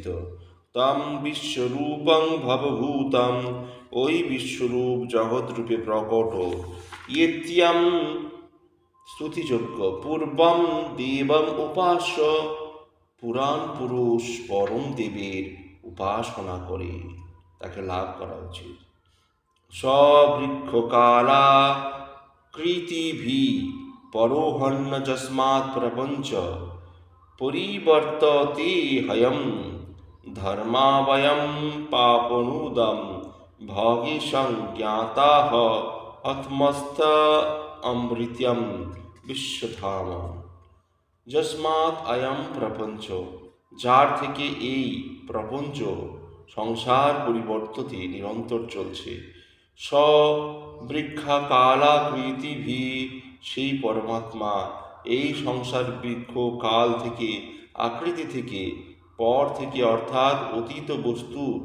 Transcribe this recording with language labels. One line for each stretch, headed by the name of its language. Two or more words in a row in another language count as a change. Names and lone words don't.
Sanskrit: তম বিশ্বরূপং ভবভূতম,
Bangla: ওই বিশ্বরূপ জগৎরূপে প্রকট।
Sanskrit: ইত্যম স্তুতিযোগ্য। পূর্বম দেবম উপাস্য,
Bangla: পুরাণ পুরুষ পরম দেবের উপাসনা করে তাকে লাভ করা উচিত।
Sanskrit: সবৃক্ষকালা কৃতিভি পরোহন্ন যস্মাৎ প্রপঞ্চ পরিবর্ততে হয়ম ধর্মাবয়ম পাপনুদম ভগে সংজ্ঞাতাহ আত্মস্থ অমৃত্যম বিশ্বধাম। যস্মাৎ অয়ম প্রপঞ্চ,
Bangla: যার থেকে এই প্রপঞ্চ সংসার পরিবর্ততে নিরন্তর চলছে।
Sanskrit: স বৃক্ষাকালাকৃতিভি,
Bangla: সেই পরমাত্মা এই সংসার বৃক্ষ কাল থেকে, আকৃতি থেকে, পর থেকে অর্থাৎ অতীত বস্তু,